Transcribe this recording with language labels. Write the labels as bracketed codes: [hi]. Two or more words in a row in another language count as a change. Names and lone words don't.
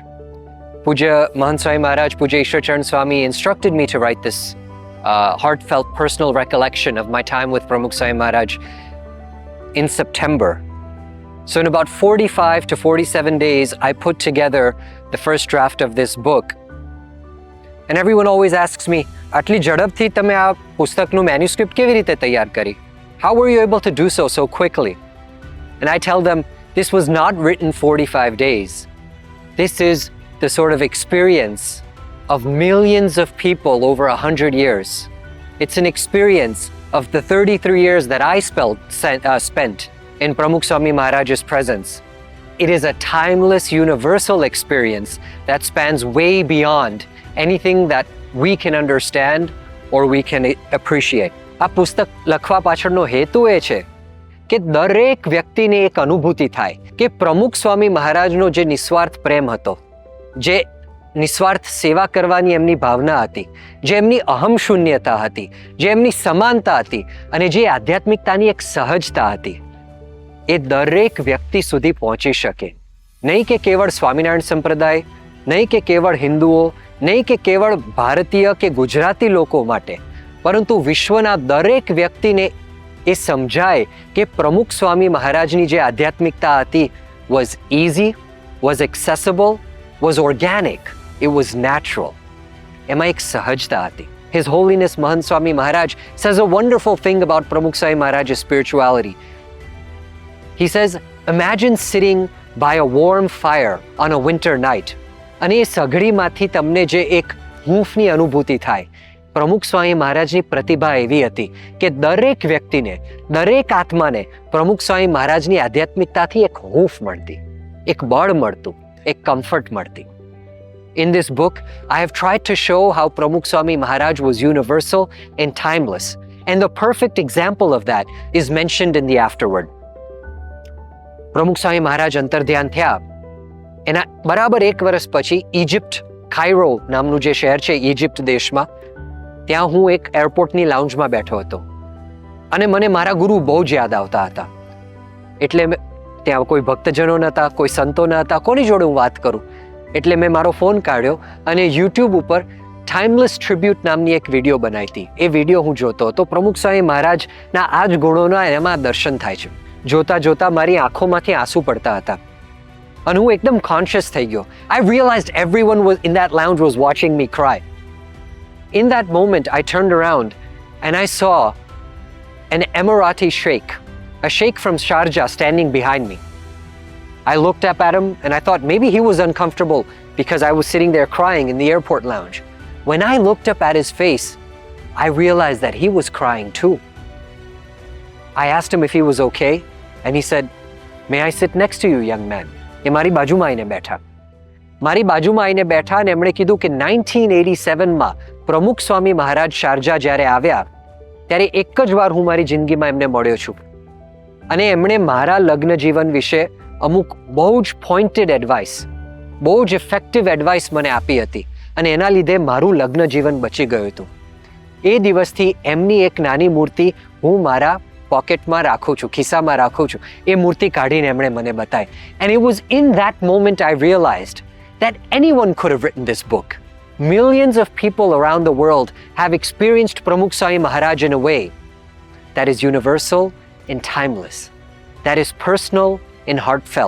[en] Puja Mahant Swami Maharaj, Puja Ishwar Charan Swami instructed me to write this heartfelt personal recollection of my time with Pramukh Swami Maharaj in September. So in about 45 to 47 days, I put together the first draft of this book. And everyone always asks me, [gu] આટલી ઝડપથી તમે આ પુસ્તકનું મેન્યુસ્ક્રિપ્ટ કેવી રીતે તૈયાર કરી? [en] How were you able to do so quickly? And I tell them, this was not written 45 days. This is the sort of experience of millions of people over 100 years. It's an experience of the 33 years that I spent in Pramukh Swami Maharaj's presence. It is a timeless, universal experience that spans way beyond anything that we can understand or we can appreciate. [gu] આ પુસ્તક લખવા પાછળનો હેતુ એ છે કે દરેક વ્યક્તિને એક અનુભૂતિ થાય કે પ્રમુખ સ્વામી મહારાજનો જે નિસ્વાર્થ પ્રેમ હતો, જે નિસ્વાર્થ સેવા કરવાની એમની ભાવના હતી, જે એમની અહમ શૂન્યતા હતી, જે એમની સમાનતા હતી અને જે આધ્યાત્મિકતાની એક સહજતા હતી, એ દરેક વ્યક્તિ સુધી પહોંચી શકે. નહીં કે કેવળ સ્વામિનારાયણ સંપ્રદાય, નહીં કે કેવળ હિન્દુઓ, નહીં કે કેવળ ભારતીય કે ગુજરાતી લોકો માટે, પરંતુ વિશ્વના દરેક વ્યક્તિને એ સમજાય કે પ્રમુખ સ્વામી મહારાજની જે આધ્યાત્મિકતા હતી [en] was easy, was accessible, was organic, it was natural. [gu] એમાં એક સહજતા હતી. [en] His Holiness Mahant Swami Maharaj says a wonderful thing about Pramukh Swami Maharaj's spirituality. He says, imagine sitting by a warm fire on a winter night. [gu] અને એ સઘળીમાંથી તમને જે એક હૂંફની અનુભૂતિ થાય. પ્રમુખ સ્વામી મહારાજની પ્રતિભા એવી હતી કે દરેક વ્યક્તિને, દરેક આત્માને પ્રમુખ સ્વામી મહારાજની આધ્યાત્મિકતાથી એક હૂંફ મળતી, એક બળ મળતું, એક કમ્ફર્ટ મળતી. [en] In this book, I have tried to show how Pramukh Swami Maharaj was universal and timeless. And the perfect example of that is mentioned in the afterword. [gu] Pramukh Swami Maharaj અંતર્ધ્યાન થયા એના બરાબર 1 વર્ષ પછી ઇજિપ્ત કાયરો નામનું જે શહેર છે ઇજિપ્ત દેશમાં, ત્યાં હું એક એરપોર્ટની લાઉન્જમાં બેઠો હતો અને મને મારા ગુરુ બહુ જ યાદ આવતા હતા. એટલે ત્યાં કોઈ ભક્તજનો નહોતા, કોઈ સંતો ન હતા, કોની જોડે હું વાત કરું? એટલે મેં મારો ફોન કાઢ્યો અને યુટ્યુબ ઉપર ટાઈમલેસ ટ્રિબ્યુટ નામની એક વિડીયો બનાવી હતી. એ વિડીયો હું જોતો હતો. પ્રમુખ સ્વામી મહારાજના આ જ ગુણોના એમાં દર્શન થાય છે. જોતા જોતા મારી આંખોમાંથી આંસુ પડતા હતા અને હું એકદમ કોન્શિયસ થઈ ગયો. [en] I realized everyone was in that lounge was watching me cry. In that moment, I turned around and I saw an Emirati sheikh, a sheikh from Sharjah standing behind me. I looked up at him and I thought maybe he was uncomfortable because I was sitting there crying in the airport lounge. When I looked up at his face, I realized that he was crying too. I asked him if he was okay and he said, "May I sit next to you, young man?" [gu] એ મારી બાજુમાં આવીને બેઠા. મારી બાજુમાં આવીને બેઠા અને એમણે કીધું કે 1987માં પ્રમુખ સ્વામી મહારાજ શારજા જ્યારે આવ્યા ત્યારે એક જ વાર હું મારી જિંદગીમાં એમને મળ્યો છું અને એમણે મારા લગ્ન જીવન વિશે અમુક બહુ જ [en] pointed advice, [gu] બહુ જ [en] effective advice [gu] મને આપી હતી અને એના લીધે મારું લગ્ન જીવન બચી ગયું હતું. એ દિવસથી એમની એક નાની મૂર્તિ હું મારા પોકેટમાં રાખું છું, ખિસ્સામાં રાખું છું. એ મૂર્તિ કાઢીને એમણે મને બતાવી. [en] And it was in that moment I realized that anyone could have written this book. Millions of people around the world have experienced Pramukh Swami Maharaj in a way that is universal and timeless, that is personal and heartfelt.